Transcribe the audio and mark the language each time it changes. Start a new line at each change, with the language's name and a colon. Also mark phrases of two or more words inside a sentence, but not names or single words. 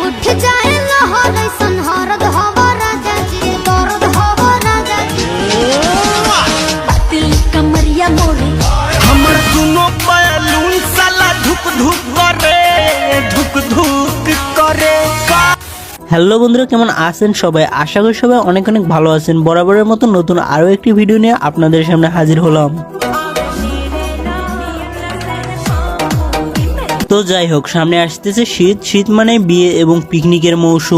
Bhojpuri: जाए लहर ऐसन हरद हवा राजा जी दर्द हवा राजा जी पतली कमरिया मोरे हमर दुनो बैलून साला धुक धुक करे
Bangla: হ্যালো বন্ধুরা, কেমন আছেন সবাই? আশা করি সবাই অনেক অনেক ভালো আছেন। বরাবরের মতো নতুন আরো একটি ভিডিও নিয়ে আপনাদের সামনে হাজির হলাম। তো যাই হোক, সামনে আসতেছে শীত মানে বিয়ে এবং পিকনিকের মৌসুম।